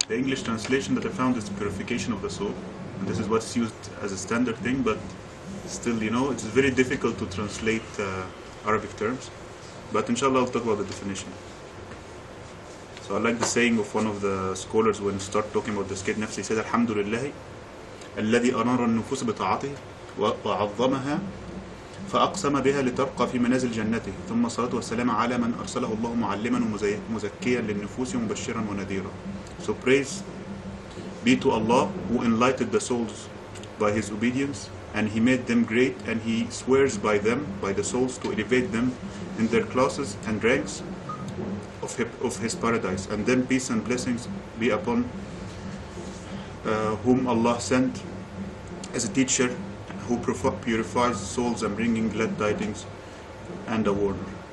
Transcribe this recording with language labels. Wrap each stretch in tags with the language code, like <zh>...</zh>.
<en>The English translation that I found is purification of the soul, and this is what's used as a standard thing, but still, you know, it's very difficult to translate Arabic terms. But inshallah, I'll talk about the definition. So I like the saying of one of the scholars when he started talking about the tazkiyat nafs. He said,</en> <ar>Alhamdulillah, الذي أنار النفوس بطاعته وعظمها فأقسم بها لترقى في منازل جنته ثم الصلاة والسلام على من أرسله الله معلما ومزكيا للنفوس ومبشرا ونذيرا.</ar> <en>So praise be to Allah who enlightened the souls by His obedience, and He made them great, and He swears by them, by the souls, to elevate them in their classes and ranks of His paradise. And then peace and blessings be upon whom Allah sent as a teacher who purifies souls and bringing glad tidings and a warner.</en>